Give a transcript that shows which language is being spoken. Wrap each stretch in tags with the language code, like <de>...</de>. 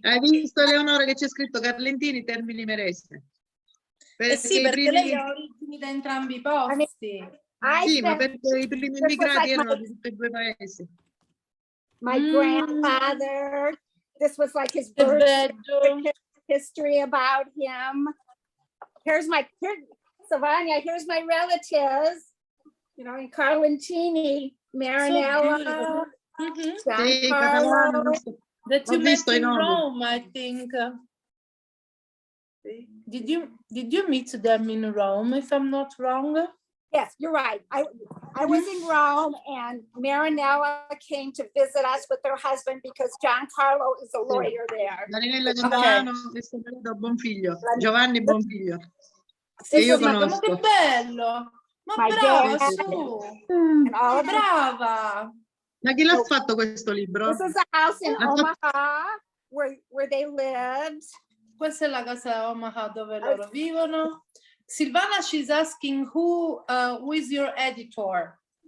<it>Hai visto Eleonora che c'è scritto Carlentini Termini Merese? Sì, perché lei ha origini da entrambi i posti. Sì, ma perché i primi immigrati erano di tutti e due paesi.</it> <en>My grandfather, this was like his birth history about him. Here's Savania, here's my relatives, in Carlentini, Marinella, Giancarlo. That you met in Rome, I think. Did you meet them in Rome, if I'm not wrong? Yes, you're right. I was in Rome, and Marinella came to visit us with her husband because Giancarlo is a lawyer there.</en> <it>Marinella Gaetano e suo marito Bonfiglio, Giovanni Bonfiglio. Che io conosco. Ma che bello! Ma brava, su! Brava! Ma chi l'ha fatto questo libro?</it> <en>This is a house in Omaha where they lived.</en> <it>Questa è la casa a Omaha dove loro vivono. Silvana,</it> <en>she's asking who is your editor?</en>